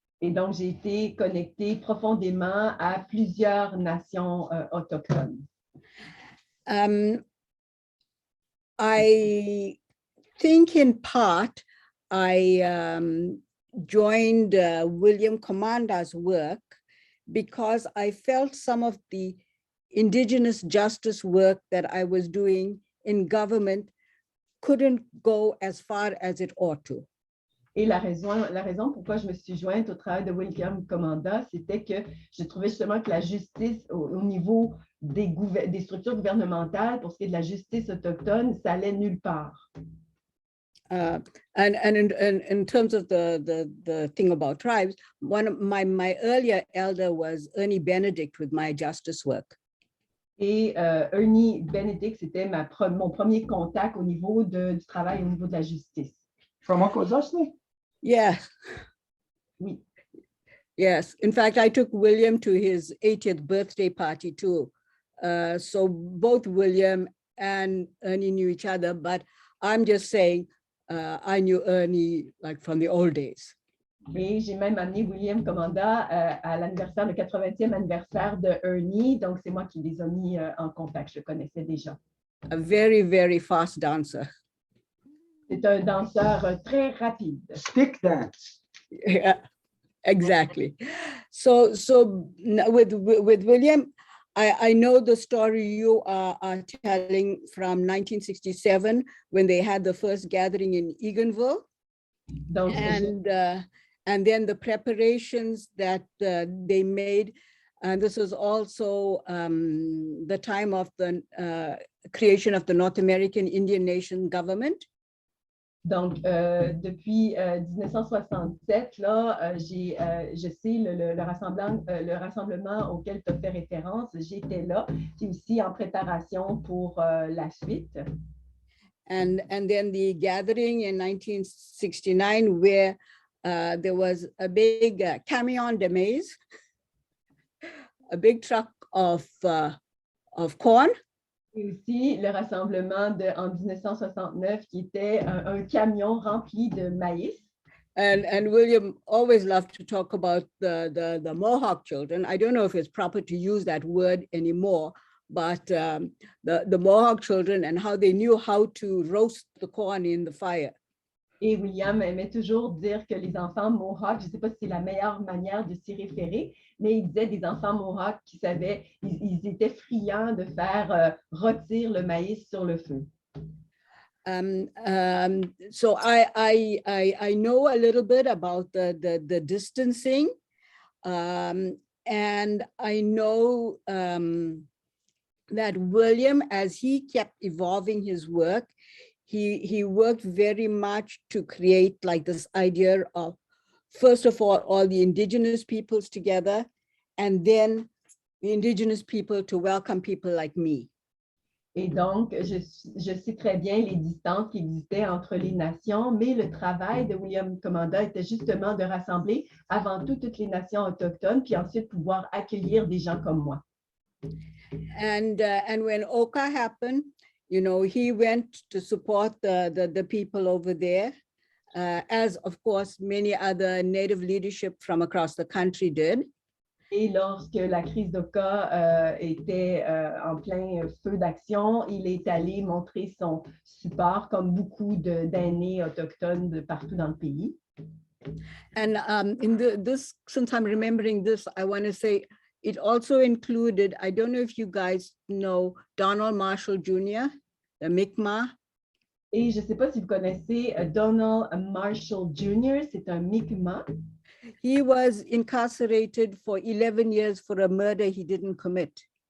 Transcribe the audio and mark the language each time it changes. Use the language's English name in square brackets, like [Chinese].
[French] Et donc, j'ai été connectée profondément à plusieurs nations autochtones. [English] I think in part, I joined William Commanda's work because I felt some of the Indigenous justice work that I was doing in government couldn't go as far as it ought to. [French] Et la raison pourquoi je me suis jointe au travail de William Commanda, c'était que je trouvais justement que la justice au niveau des structures gouvernementales, pour ce qui est de la justice autochtone, ça allait nulle part. [English] And in terms of the thing about tribes, one of my earlier elder was Ernie Benedict with my justice work. [French] Et Ernie Benedict, c'était mon premier contact au niveau du travail, au niveau de la justice. [English] From Uncle Dusty? Yeah. [French] Oui. [English] Yes. In fact, I took William to his 80th birthday party too. So both William and Ernie knew each other, but I'm just saying I knew Ernie like from the old days. [French] Et j'ai même amené William Commanda à l'anniversaire, le 80e anniversaire de Ernie. Donc, c'est moi qui les ai mis en contact. Je le connaissais déjà. [English] A very, very fast dancer. [French] C'est un danseur très rapide. [English] Stick dance. Yeah, exactly. So with William, I know the story you are telling from 1967 when they had the first gathering in Eganville. [French] Donc, [English] And then the preparations that they made, and this was also the time of the creation of the North American Indian Nation government. [French] Donc, depuis 1967, là, je sais le rassemblement auquel tu as fait référence, j'étais là, puis aussi en préparation pour la suite. [English] And then the gathering in 1969 where there was a big [French] camion de maize, [English] a big truck of corn. [French] Et aussi le rassemblement en 1969 qui était un camion rempli de maïs. [English] And William always loved to talk about the Mohawk children. I don't know if it's proper to use that word anymore, but the Mohawk children and how they knew how to roast the corn in the fire. [French] Et William aimait toujours dire que les enfants Mohawk, je ne sais pas si c'est la meilleure manière de s'y référer, mais il disait des enfants Mohawk qui savaient, ils étaient friands de faire rôtir le maïs sur le feu. [English] So I know a little bit about the distancing, and I know that William, as he kept evolving his work, he worked very much to create like this idea of, first of all the indigenous peoples together, and then the indigenous people to welcome people like me. [French] Et donc, je sais très bien les distances qui existaient entre les nations, mais le travail de William Commanda était justement de rassembler avant tout toutes les nations autochtones, puis ensuite pouvoir accueillir des gens comme moi. [English] And when Oka happened, you know, he went to support the people over there, as of course many other Native leadership from across the country did. [French] Et lorsque la crise d'Oka était en plein feu d'action, il est allé montrer son support comme beaucoup d'aînés autochtones de partout dans le pays. [English] And this, since I'm remembering this, I want to say it also included, I don't know if you guys know Donald Marshall Jr., the Mi'kmaq. [French] Et je ne sais pas si vous connaissez Donald Marshall Jr., c'est un Mi'kmaq. [English] He was incarcerated for 11 years for a murder he didn't commit.